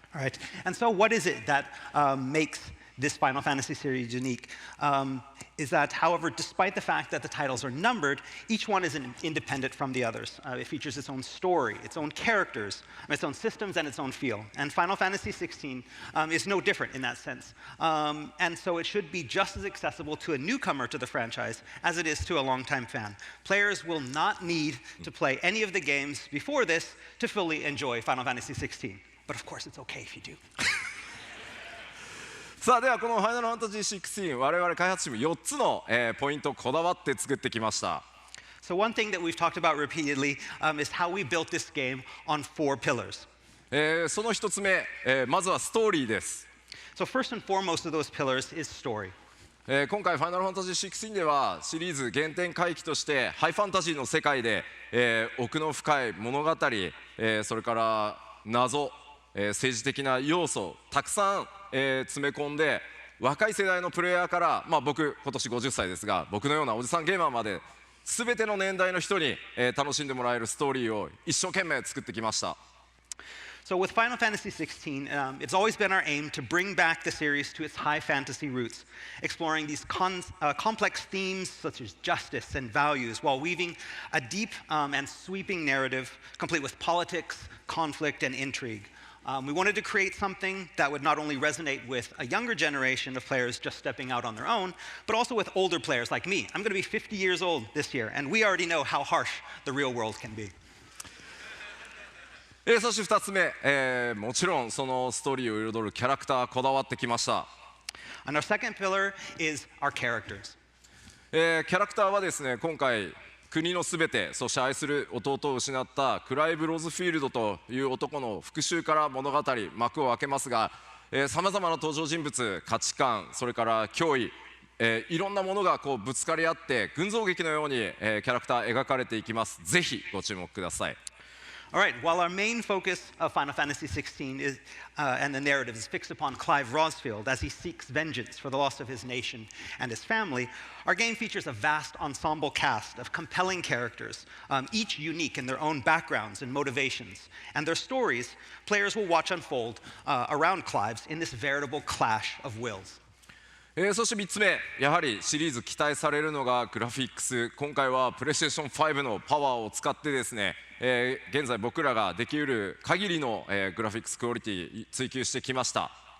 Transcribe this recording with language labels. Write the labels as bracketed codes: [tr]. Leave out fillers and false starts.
[en] All right, and so what is it that makes this Final Fantasy series unique? Is that, however, despite the fact that the titles are numbered, each one is independent from the others. It features its own story, its own characters, its own systems, and its own feel. And Final Fantasy XVI is no different in that sense. And so it should be just as accessible to a newcomer to the franchise as it is to a longtime fan. Players will not need to play any of the games before this to fully enjoy Final Fantasy XVI. But of course, it's okay if you do. [ja] さあではこの「ファイナルファンタジー16」我々開発チーム4つの、ポイントをこだわって作ってきました。 [en] So one thing that we've talked about repeatedly is how we built this game on 4 pillars. [ja] その1つ目、まずはストーリーです。 [en] So first and foremost of those pillars is story. [ja] 今回「ファイナルファンタジー16」ではシリーズ原点回帰としてハイファンタジーの世界で、奥の深い物語、それから謎、政治的な要素たくさん、詰め込んで若い世代のプレイヤーから、僕今年50歳ですが僕のようなおじさんゲーマーまで全ての年代の人に、楽しんでもらえるストーリーを一生懸命作ってきました。 [en] So with Final Fantasy XVI, it's always been our aim to bring back the series to its high fantasy roots, exploring these complex themes such as justice and values while weaving a deep and sweeping narrative complete with politics, conflict, and intrigue. We wanted to create something that would not only resonate with a younger generation of players just stepping out on their own, but also with older players like me. I'm going to be 50 years old this year, and we already know how harsh the real world can be. [ja] そして2つ目、もちろんそのストーリーを彩るキャラクターこだわってきました。 [en] And our second pillar is our characters. [ja] キャラクターはですね今回国のすべてそして愛する弟を失ったクライブ・ロズフィールドという男の復讐から物語幕を開けますがさまざまな登場人物価値観それから脅威、いろんなものがこうぶつかり合って群像劇のように、キャラクター描かれていきます。ぜひご注目ください。 [en] All right, while our main focus of Final Fantasy XVI is, and the narrative is fixed upon Clive Rosfield as he seeks vengeance for the loss of his nation and his family, our game features a vast ensemble cast of compelling characters, each unique in their own backgrounds and motivations. And their stories, players will watch unfold around Clive's in this veritable clash of wills. [ja] そして3つ目やはりシリーズ期待されるのがグラフィックス。今回はプレイステーション5のパワーを使ってですね、現在僕らができうる限りの、グラフィックスクオリティ追求してきました。